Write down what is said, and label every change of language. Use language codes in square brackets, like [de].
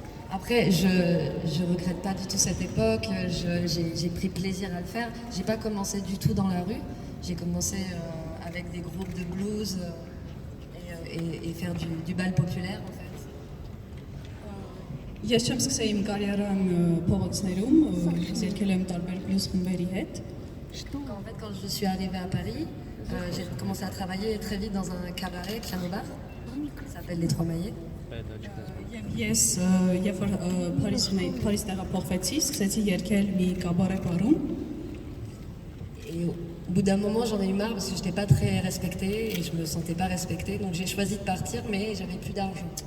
[fr] Après, je regrette pas du tout cette époque. J'ai pris plaisir à le faire. J'ai pas commencé du tout dans la rue. J'ai commencé avec des groupes de blues et faire du bal populaire, en fait. [hy] Ես չեմ սկսել իմ կարիերան փողոցներում, ես եկել եմ տարբեր բլյուզ խմբերի հետ։ [fr] Quand je suis arrivée à Paris, j'ai commencé à travailler très vite dans un cabaret, piano bar. Ça s'appelle Les Trois Maillets. [hy] Ես երբ որ Փարիզ տեղափոխվեցի, սկսեցի երգել մի կաբարե բարում։ [fr] Et au bout d'un moment, j'en ai eu marre parce que je n'étais pas très respectée et je me sentais pas respectée. Donc j'ai choisi de partir, mais j'avais plus d'argent.